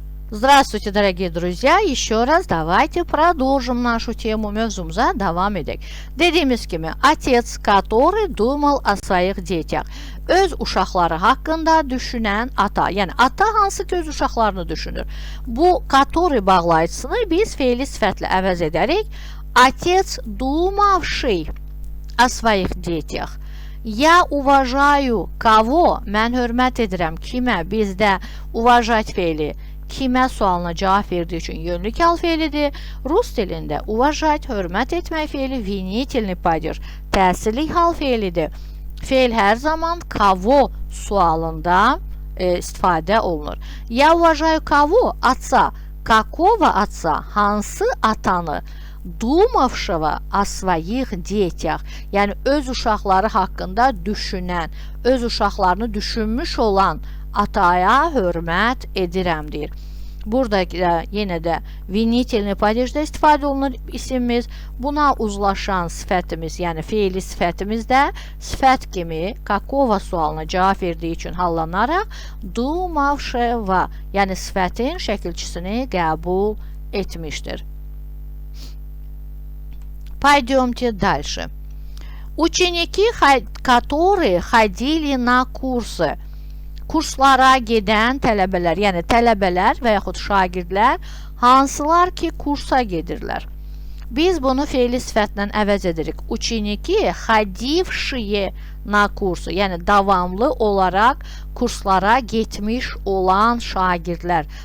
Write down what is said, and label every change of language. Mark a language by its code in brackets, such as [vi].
[ru] Здравствуйте, дорогие друзья! Еще раз давайте продолжим нашу тему, [az] mövzumuza devam edək. [ru] Dediğimiz kimi, отец, который думал о своих детях. [az] Öz uşaqları haqqında düşünən ata. Yəni, ata hansı ki öz uşaqlarını düşünür. Bu который bağlayıcısını biz fe'li sifətlə əvəz edərik. [ru] Отец, думавший о своих детях. Я уважаю кого? [az] Mən hörmət edirəm. Kimə? Bizdə уважать fe'li kimə sualına cavab verdiği üçün yönlü hal fe'lidir. Rus dilində уважать, hörmət etmək fe'li винительный падеж, təsirli hal fe'lidir. Fe'l hər zaman kavo sualında istifadə olunur. [ru] Я уважаю кого? Отца. Какого отца? [az] Hansı atanı? [ru] Думавшего о своих детях. [az] Yəni öz uşaqları haqqında düşünən, öz uşaqlarını düşünmüş olan ataya hörmət edirəm deyir. Burada yenə də винительный падежdə istifadə olunur isimimiz. Buna uzlaşan sifətimiz, yəni fe'li sifətimiz də sifət kimi какого sualına cavab verdiyi üçün hallanaraq думавшего, yəni sifətin şəkilçisini qəbul etmişdir. [ru] Пойдемте дальше. Ученики, которые ходили на курсы. [az] Kurslara gedən tələbələr, yəni tələbələr və yaxud şagirdlər hansılar ki kursa gedirlər. Biz bunu fe'li sifətlə əvəz edirik. [ru] Ученики, ходившие на курсы, [az] yəni davamlı olaraq kurslara getmiş olan şagirdlər.